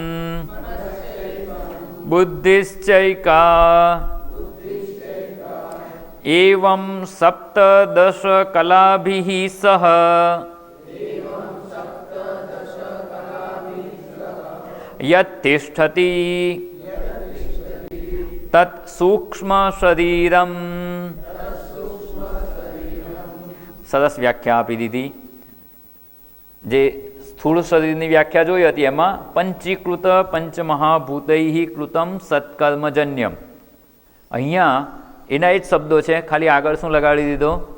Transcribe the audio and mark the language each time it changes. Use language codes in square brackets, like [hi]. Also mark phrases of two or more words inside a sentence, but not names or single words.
[sa] बुद्धिश्चैका एवं सप्तदश कलाभिः सह यत्तिष्ठति तत् सूक्ष्म शरीरम. [gu] સરસ વ્યાખ્યા આપી દીધી. જે સ્થૂળ શરીરની વ્યાખ્યા જોઈ હતી એમાં [sa] पंचीकृत पंचमहाभूतैः कृतम सत्कर्मजन्यम. [gu] અહીંયા એના એ જ શબ્દો છે, ખાલી આગળ શું લગાડી દીધો?